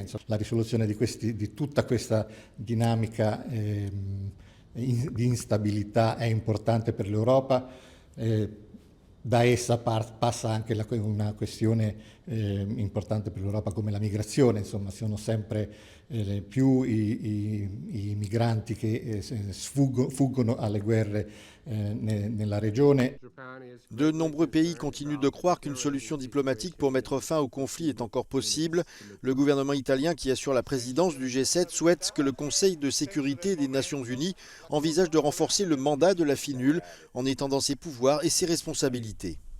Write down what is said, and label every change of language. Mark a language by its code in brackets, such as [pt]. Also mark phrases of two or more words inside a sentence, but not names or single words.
[it] Insomma, la risoluzione di tutta questa dinamica di instabilità è importante per l'Europa. Da essa passa anche una questione importante per l'Europa come la migrazione, insomma sono sempre più i migranti che fuggono alle guerre nella région. [fr] De nombreux pays continuent de croire qu'une solution diplomatique pour mettre fin au conflit est encore possible. Le gouvernement italien qui assure la présidence du G7 souhaite que le Conseil de sécurité des Nations Unies envisage de renforcer le mandat de la FINUL en étendant ses pouvoirs et ses responsabilités.